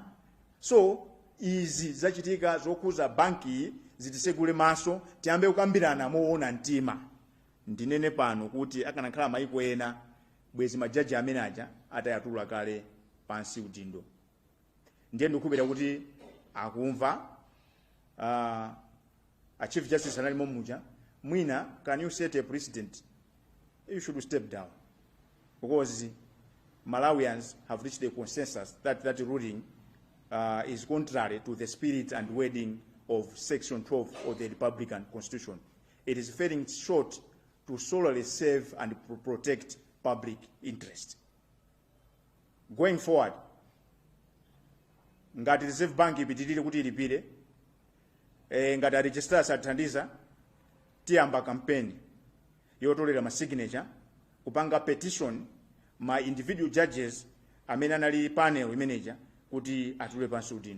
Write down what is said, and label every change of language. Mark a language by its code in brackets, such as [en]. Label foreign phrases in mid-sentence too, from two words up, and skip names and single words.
[ny] So izi zachitika zokhuza banki zitisegule maso, tiyambe kukambirana moona mtima. Ndinene pano kuti akanakhala maiko ena bwezi majaji amene aja atayatula kale pansi udindo. Ndiye ndikupita kuti akumva a Chief Justice anali momuja mwina, [en] can you set a precedent? You should step down, because Malawians have reached a consensus that that ruling is contrary to the spirit and wording of Section 12 of the Republican Constitution. It is falling short to solely serve and protect public interest. Going forward, [ny] ngati Reserve Bank ipitirire kuti ilipire, ngati a registrars athandiza, tiyamba campaign yotolera ma signature kupanga petition ma individual judges amene anali [en] panel manager [ny] kuti atule pansi udindo.